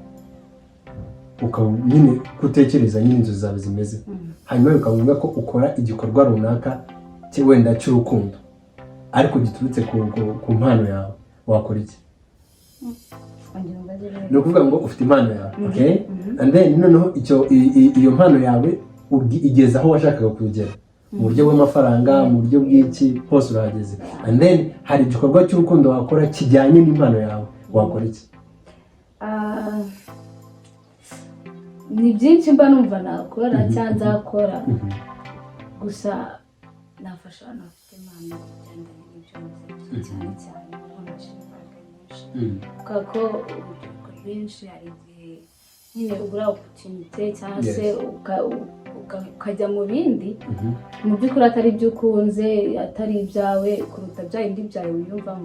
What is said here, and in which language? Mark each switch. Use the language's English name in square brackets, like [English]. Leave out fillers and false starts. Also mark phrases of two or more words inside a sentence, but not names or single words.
[Kinyarwanda] nyine kutekereza nyine inzozi zawe zimeze hanyuma bikavuga ko ukora igikorwa runaka wenda cy'urukundo ariko giturutse ku mpano yawe wakora iki? Ni ukuvuga ngo ufite impano yawe, okay? [English] And then [Kinyarwanda] noneho iyo mpano yawe igeze aho washakaga kugera mu buryo bw'amafaranga, mu buryo bw'iki hose urahageze, [English] and then [Kinyarwanda] hari igikorwa cy'urukundo wakora kijyanye n'impano yawe, wakora iki? Ni byinshi mba numva nakora cyangwa nzakora, gusa nafasha abantu bafite impano bigendanye n'ibyo cyane cyane kuko urubyiruko rwinshi hari igihe nyine ubura opportunity cyangwa se ukajya mu bindi mu by'ukuri atari ibyo ukunze, atari ibyawe kuruta bya bindi byawe wiyumvamo.